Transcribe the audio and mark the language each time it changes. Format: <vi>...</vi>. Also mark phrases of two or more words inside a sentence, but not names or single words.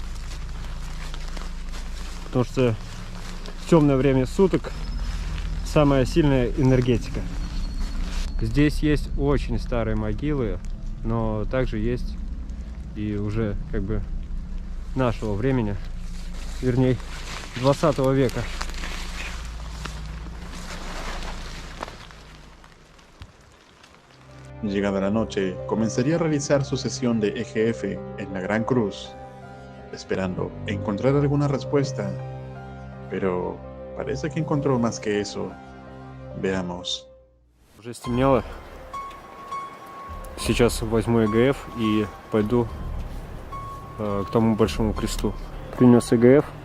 <ru>Потому что в темное время суток самая сильная энергетика. Здесь есть очень старые могилы, но также есть и уже как бы нашего времени, вернее 20 века.</ru> <es>Llegada la noche, comenzaría a realizar su sesión de EGF en la Gran Cruz, esperando encontrar alguna respuesta, pero parece que encontró más que eso. Veamos.</es> <ru>Уже стемнело. Сейчас возьму ЭГФ и пойду к тому большому кресту. Принес ЭГФ.</ru>